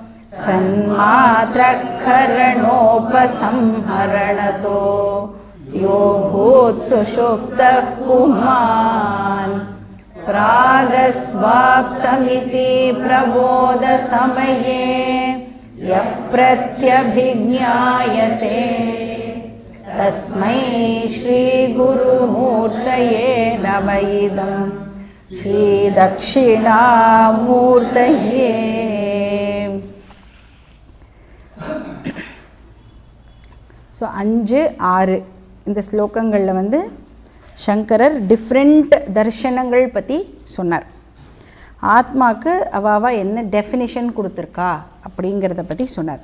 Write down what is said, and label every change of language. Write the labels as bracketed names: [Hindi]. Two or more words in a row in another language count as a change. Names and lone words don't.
[Sanskrit] सन्मात्रकरणोपसंहरणतो यो भूत्सुषुप्तः पुमान् प्रागस्वाप्समिति प्रबोधसमये यः प्रत्यभिज्ञायते तस्मै श्रीगुरुमूर्तये नमः। इदं श्रीदक्षिणामूर्तये। [Tamil] ஸோ 5, 6 இந்த ஸ்லோகங்களில் வந்து சங்கரர் டிஃப்ரெண்ட் தர்ஷனங்கள் பற்றி சொன்னார். ஆத்மாவுக்கு அவாவா என்ன டெஃபினிஷன் கொடுத்துருக்கா அப்படிங்கிறத பற்றி சொன்னார்.